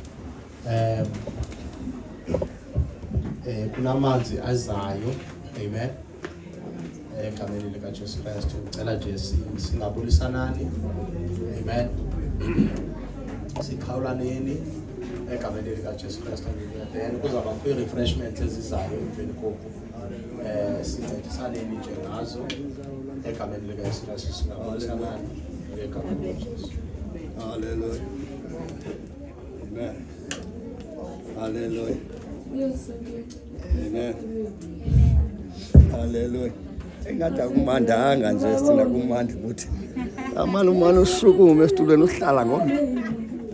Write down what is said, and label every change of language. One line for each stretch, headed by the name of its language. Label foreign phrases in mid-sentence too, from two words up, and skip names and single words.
Xhosa: Kunamanzi azayo. Amen. Egameni lika Jesu Christ ucela nje singabulisanani. Amen. Sikhawulaneni egameni lika Jesu Christ. Then kuzaba kwi-refreshments ezizayo emveni koku. Sincedisaneni nje ngazo egameni lika Jesu Christ singabulisanani egameni lika Jesu. Hallelujah. Amen. Hallelujah. Amen. Hallelujah. Engathi akumandanga nje sina kumandi ukuthi amani umani usukume esitulweni uhlala ngona.